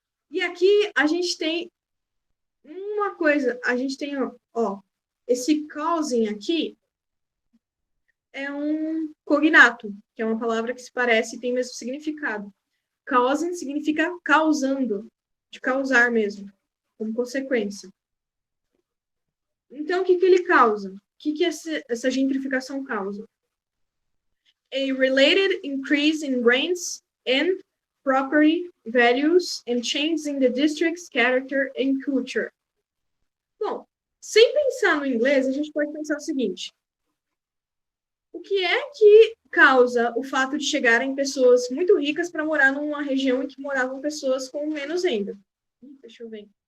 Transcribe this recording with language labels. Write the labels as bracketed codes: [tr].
[pt] E aqui a gente tem uma coisa, a gente tem, ó, esse causing aqui é um cognato, que é uma palavra que se parece e tem o mesmo significado. Causing significa causando, de causar mesmo, como consequência. Então, o que ele causa? O que essa gentrificação causa? [en] A related increase in rents and property values and changes in the district's character and culture. [pt] Bom, sem pensar no inglês, a gente pode pensar o seguinte: o que é que causa o fato de chegarem pessoas muito ricas para morar numa região em que moravam pessoas com menos renda? Deixa eu ver.